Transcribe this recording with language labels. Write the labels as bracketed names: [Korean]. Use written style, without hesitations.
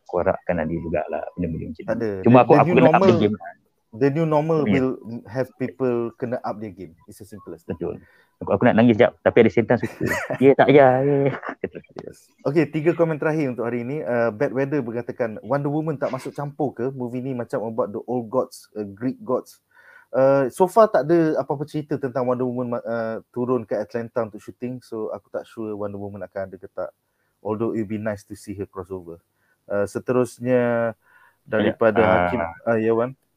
[Malay] Aku harapkan ada jugalah benda-benda macam tu. Cuma aku kena [English] up the game. The new normal will have people [Malay] kena [English] up their game. It's as simple as that. [Malay] Betul. Aku nak nangis sekejap tapi ada setan suka. Tak payah. Okay, 3 komen terakhir untuk hari ini. Bad Weather berkatakan Wonder Woman tak masuk campur ke? Movie ni macam [English] about the old gods, Greek gods. [Malay] So far tak ada apa-apa cerita tentang Wonder Woman turun ke Atlanta untuk shooting. So aku tak sure Wonder Woman akan ada ke tak. [English] Although it would be nice to see her crossover. [Malay] Seterusnya daripada Hakim Yawan.